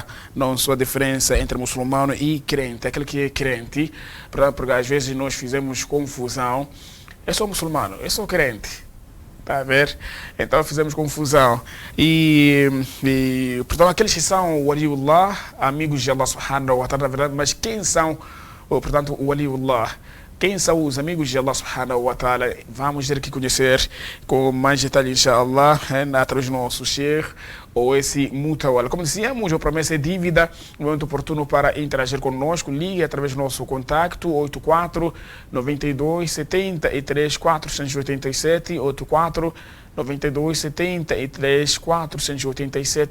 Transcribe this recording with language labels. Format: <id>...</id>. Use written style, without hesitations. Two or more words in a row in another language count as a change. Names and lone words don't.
<pt>Não só a diferença entre muçulmano e crente, aquele que é crente, porque às vezes nós fizemos confusão. Eu sou muçulmano, eu sou crente, está a ver? Então fizemos confusão. Portanto, aqueles que são o Waliullah, amigos de</pt> <ar>الله سبحانه وتعالى,</ar> <pt>na verdade, mas quem são, portanto, o Waliullah? Quem são os amigos de</pt> <ar>الله سبحانه وتعالى?</ar> <pt>Vamos ter que conhecer com mais detalhe, inshallah, através do nosso Sheikh, ou esse Mutawala. Como dizíamos, a promessa é dívida, momento oportuno para interagir conosco. Ligue através do nosso contacto 84 92 73 487, 84 92 73 487.</pt>